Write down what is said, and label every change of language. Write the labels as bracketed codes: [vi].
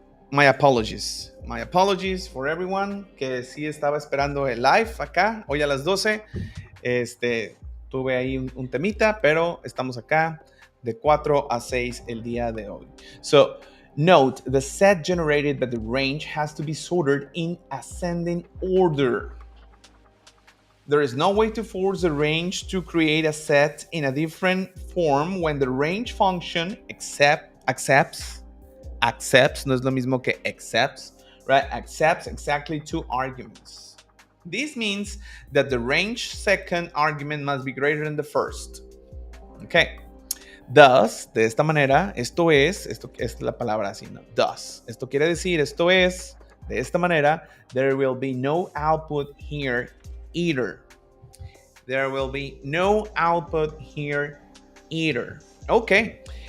[en] My apologies. My apologies for everyone [es] que sí estaba esperando el live acá, hoy a las 12. Tuve ahí un temita, pero estamos acá de 4 a 6 el día de hoy. [en] So, note, the set generated by the range has to be sorted in ascending order. There is no way to force the range to create a set in a different form when the range function accepts, [es] no es lo mismo que [en] accepts, right? Accepts exactly two arguments. This means that the range second argument must be greater than the first. Okay. [es] Thus, de esta manera, esto es la palabra así, ¿no? Thus. Esto quiere decir, esto es, de esta manera, [en] there will be no output here either. There will be no output here either. Okay.